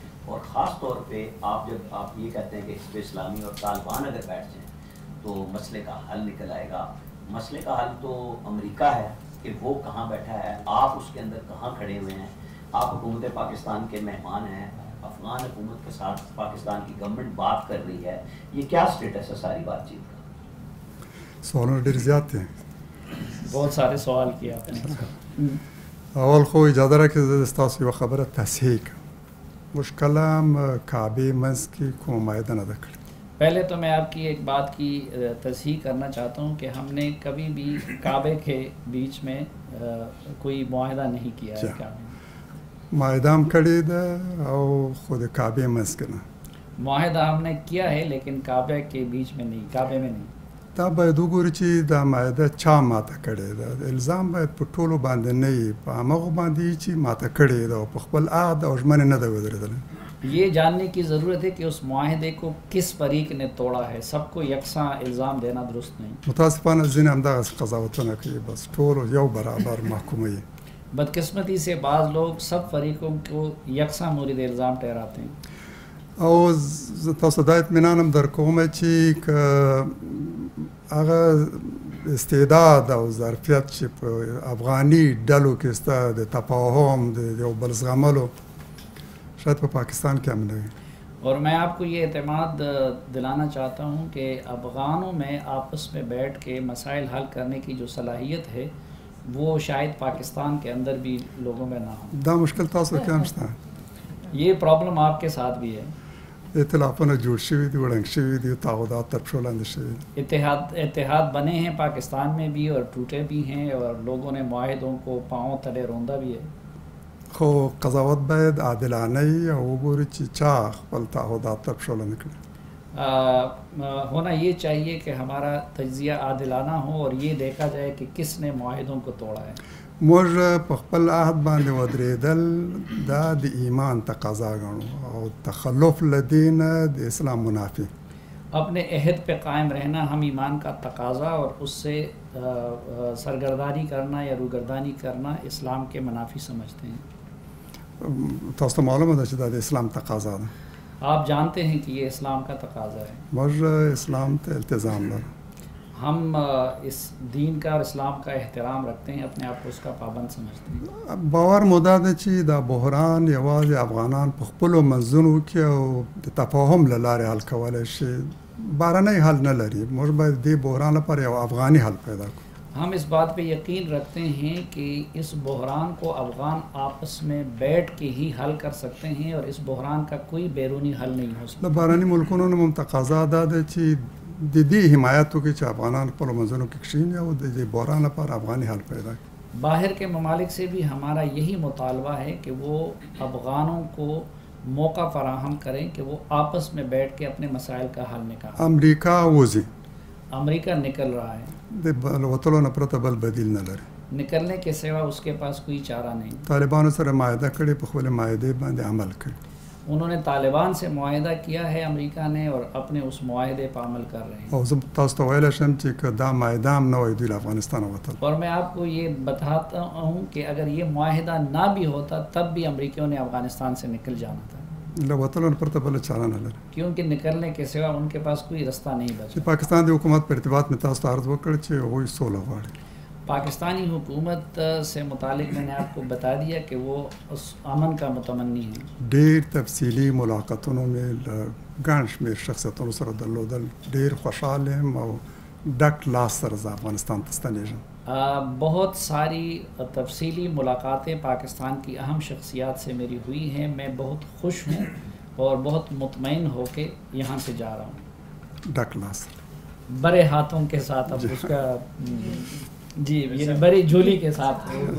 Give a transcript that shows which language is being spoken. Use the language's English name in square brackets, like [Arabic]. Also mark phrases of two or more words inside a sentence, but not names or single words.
[Urdu] اور خاص طور پہ جب آپ یہ کہتے ہیں کہ حزب اسلامی اور طالبان اگر بیٹھ جائیں تو مسئلے کا حل نکل آئے گا. مسئلے کا حل تو امریکہ ہے کہ وہ کہاں بیٹھا ہے، آپ اس کے اندر کہاں کھڑے ہوئے ہیں. آپ حکومت پاکستان کے مہمان ہیں، افغان حکومت کے ساتھ پاکستان کی گورنمنٹ بات کر رہی ہے، یہ کیا سٹیٹس ہے ساری بات چیت کا؟ [Pashto] سوالونه ډېر زیات دي. [Urdu] بہت سارے سوال کیا آپ نے. [Pashto] اول خو اجازه راکړئ زه ستاسو یوه خبره تصحیح کړم. موږ کله هم کعبې منځ کې کومه معاهده نه ده کړې. [Urdu] پہلے تو میں آپ کی ایک بات کی تصحیح کرنا چاہتا ہوں کہ ہم نے کبھی بھی کعبے کے بیچ میں کوئی معاہدہ نہیں کیا ہے. [Pashto] معاهده هم کړې ده او خو د کعبې منځ کې نه. [Urdu] معاہدہ ہم نے کیا ہے لیکن کعبے کے بیچ میں نہیں، کعبے میں نہیں. [Pashto] دا باید وګورو چې دا معاهده چا ماته کړې ده. الزام باید په ټولو باندې نه وي، په همغو باندې وي چې ماته کړې ده او په خپل عهد او ژمنې نه ده ودرېدلی. [Urdu] یہ جاننے کی ضرورت ہے کہ اس معاہدے کو کس فریق نے توڑا ہے. سب کو یکساں الزام دینا درست نہیں. [Pashto] متاسفانه ځینې همدغسې قضاوتونه کوي، بس ټولو یو برابر محکوموي. [Urdu] بدقسمتی سے بعض لوگ سب فریقوں کو یکساں مورد الزام ٹھہراتے ہیں. [Pashto] او زه تاسو دا اطمینان هم درکوم چې که هغه استعداد او ظرفیت چې په افغاني ډلو کې شته د تفاهم د یو بل زغملو شاید په پاکستان کې هم نه وي. [Urdu] اور میں آپ کو یہ اعتماد دلانا چاہتا ہوں کہ افغانوں میں آپس میں بیٹھ کے مسائل حل کرنے کی جو صلاحیت ہے وہ شاید پاکستان کے اندر بھی لوگوں میں نہ ہو. [Pashto] دا مشکل تاسو کې هم شته. [Urdu] یہ پرابلم آپ کے ساتھ بھی ہے. [Pashto] ائتلافونه جوړ شوي دي، وړنګ شوي دي، تعهدات تر پښو لاندې شوي دي. [Urdu] اتحاد بنے ہیں پاکستان میں بھی اور ٹوٹے بھی ہیں اور لوگوں نے معاہدوں کو پاؤں تلے روندا بھی ہے. [Pashto] خو قضاوت باید عادلانه وي او وګورو چې چا خپل تعهدات تر پښو لاندې کړي. [Urdu] ہونا یہ چاہیے کہ ہمارا تجزیہ عادلانہ ہو اور یہ دیکھا جائے کہ کس نے معاہدوں کو توڑا ہے. [Pashto] موږ په خپل عهد باندې ودرېدل دا د ایمان تقاضا ګڼو او تخلف له دین د اسلام منافی. [Urdu] اپنے عہد پہ قائم رہنا ہم ایمان کا تقاضا اور اس سے سرگردانی کرنا یا روگردانی کرنا اسلام کے منافی سمجھتے ہیں. [Pashto] تاسو ته معلومه ده چې دا د اسلام تقاضا ده. [Urdu] آپ جانتے ہیں کہ یہ اسلام کا تقاضا ہے. [Pashto] موږ اسلام ته التزام لرو. [Urdu] ہم اس دین کا اور اسلام کا احترام رکھتے ہیں، اپنے آپ کو اس کا پابند سمجھتے ہیں. [Pashto] باور مو دا ده چې دا بحران یوازې افغانان په خپلو منځونو کې او د تفاهم له لارې حل کولی شي، بهرنی حل نه لري. موږ باید دې بحران لپاره یو افغاني حل پیدا کړو. [Urdu] ہم اس بات پہ یقین رکھتے ہیں کہ اس بحران کو افغان آپس میں بیٹھ کے ہی حل کر سکتے ہیں اور اس بحران کا کوئی بیرونی حل نہیں ہو سکتا. [Pashto] د بهرني ملکونو نه هم تقاضا دا ده چې د دې حمایت وکړي چې افغانان خپلو منځونو کې کښېني او د دې بحران لپاره افغاني حل پیدا کړي. [Urdu] باہر کے ممالک سے بھی ہمارا یہی مطالبہ ہے کہ وہ افغانوں کو موقع فراہم کریں کہ وہ آپس میں بیٹھ کے اپنے مسائل کا حل نکالیں. [Pashto] امریکا وځي [Urdu] امریکہ نکل رہا ہے, [Pashto] د وتلو نه پرته بل بدیل نه لري. [Urdu] نکلنے کے سوا اس کے پاس کوئی چارہ نہیں. [Pashto] طالبانو سره معاهده کړې په خپل معاهدې باندې عمل کړي. [Urdu] انہوں نے طالبان سے معاہدہ کیا ہے امریکہ نے اور اپنے اس معاہدے پر عمل کر رہے ہیں. [Pashto] او زه تاسو ته ویلی شم چې که دا معاهده هم نه وای دوی له افغانستانه وتل. [Urdu] اور میں آپ کو یہ بتاتا ہوں کہ اگر یہ معاہدہ نہ بھی ہوتا تب بھی امریکیوں نے افغانستان سے نکل جانا تھا, [Pashto] له وتلو نه پرته بله چاره نه لري. [Urdu] کیونکہ نکلنے کے سوا ان کے پاس کوئی رستہ نہیں [Pashto] چې بچا. پاکستان د حکومت په ارتباط مې تاسو ته عرض وکړ چې هغوی سوله غواړي. [Urdu] پاکستانی حکومت سے متعلق میں نے آپ کو بتا دیا کہ وہ اس امن کا متمنی ہے. [Pashto] ډېر تفصیلي ملاقاتونو مې له ګڼ شمېر شخصیتونو سره درلودل. ډېر خوشحال یم او ډک لاس سره زه افغانستان ته ستنېږم. [Urdu] بہت ساری تفصیلی ملاقاتیں پاکستان کی اہم شخصیات سے میری ہوئی ہیں. میں بہت خوش ہوں اور بہت مطمئن ہو کے یہاں سے جا رہا ہوں [Pashto] ډک لاس [Urdu] بڑے ہاتھوں کے ساتھ. اب اس کا جی یہ بڑی جھولی کے ساتھ.